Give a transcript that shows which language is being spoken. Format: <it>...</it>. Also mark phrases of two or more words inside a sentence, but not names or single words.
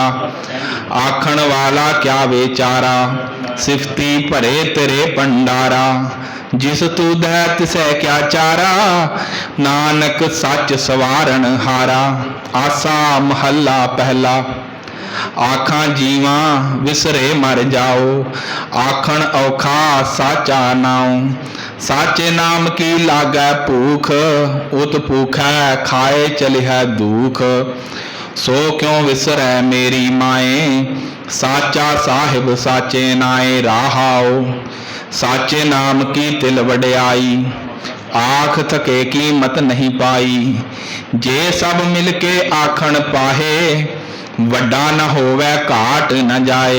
<pa>ਆਖਣ ਵਾਲਾ ਕਿਆ ਬੇਚਾਰਾ, ਸਿਫਤੀ ਭਰੇ ਤੇਰੇ ਭੰਡਾਰਾ। ਜਿਸ ਤੂ ਦੈ ਤਿਸੈ ਕਿਆ ਚਾਰਾ, ਨਾਨਕ ਸਚ ਸਵਾਰਣ ਹਾਰਾ। ਆਸਾ ਮਹਲਾ ਪਹਿਲਾ। ਆਖਾਂ ਜੀਵਾ ਵਿਸਰੇ ਮਰ ਜਾਉ, ਆਖਣ ਔਖਾ ਸਾਚਾ ਨਾਉ। ਸਾਚੇ ਨਾਮ ਕੀ ਲਾਗੈ ਭੂਖ, ਉਤ ਭੂਖੈ ਖਾਏ ਚਲਿਹ ਦੂਖ। ਸੋ ਕਿਉਂ ਵਿਸਰੈ ਮੇਰੀ ਮਾਏ, ਸਾਚਾ ਸਾਹਿਬ ਸਾਚੇ ਨਾਏ। ਰਹਾਉ ਸਾਚੇ ਨਾਮ ਕੀ ਤਿਲ ਵਡਿਆਈ, ਆਖ ਥਕੇ ਕੀਮਤ ਨਹੀਂ ਪਾਈ। ਜੇ ਸਭ ਮਿਲਕੇ ਆਖਣ ਪਾਹੇ, ਵੱਡਾ ਨ ਹੋਵੈ ਘਾਟ ਨ ਜਾਏ।</pa>